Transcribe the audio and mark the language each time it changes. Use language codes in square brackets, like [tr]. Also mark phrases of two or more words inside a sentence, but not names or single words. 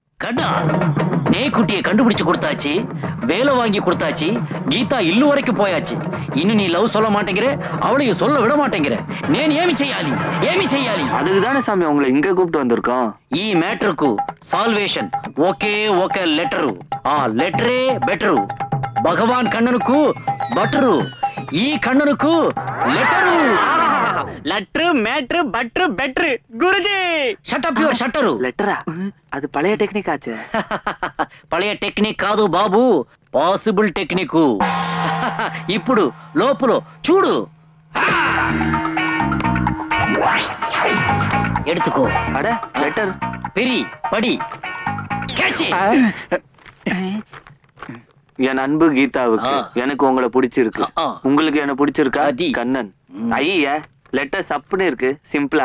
[ta] கண்ணா, நேக்குட்டியை கண்டுபிடிச்சு கொடுத்தாச்சு, வேலை வாங்கி கொடுத்தாச்சு, கீதா இல்லு வரைக்கும் போயாச்சு. இன்னும் நீ லவ் சொல்ல மாட்டேங்கிற, அவளையும் சொல்ல விட மாட்டேங்கிற. [te] నేను ఏమి చేయాలి? [ta] அதுக்கு தானே சாமி உங்களை இங்க கூப்பிட்டு வந்திருக்கோம். [te] ఈ మ్యాటర్ కు సాల్వేషన్ ఒకే ఒక లెటరు. ఆ లెటరే బెటరు. భగవాన్ కన్ననుకు బటరు, ఈ కన్ననుకు లెటరు. [en] letter matter butter better guruji. shut up your shutter. [ta] லெட்டரா? அது பழைய டெக்னிக் ஆச்சு. [te] పழைய టెక్నిక్ కాదు బాబు, [en] possible technique. [te] ఇప్పుడు లోపల చూడు. [ta] எடுத்துக்கோ. அட லெட்டர். பெரி படி. கேட்சி. என் அன்பு கீதாவுக்கு எனக்கு உங்களை பிடிச்சிருக்கு. உங்களுக்கு என்ன பிடிச்சிருக்கா? கண்ணன். ஐயா லெட்டர் சப்புன்னு இருக்கு, சிம்பிளா.